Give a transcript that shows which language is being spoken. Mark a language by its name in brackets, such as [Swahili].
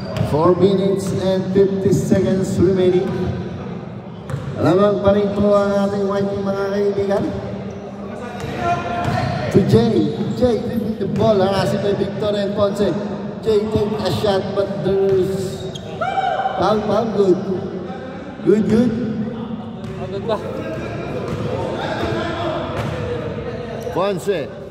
[English] 4 minutes and 50 seconds remaining. [Filipino] Lamang pa rin po ang ating white mga kaibigan. [English] To Jay. Jay with the ball. Harasin by Victor and Ponce. Jay take a shot but there's foul. Good. Good. [Filipino] Agad ba? Ponce.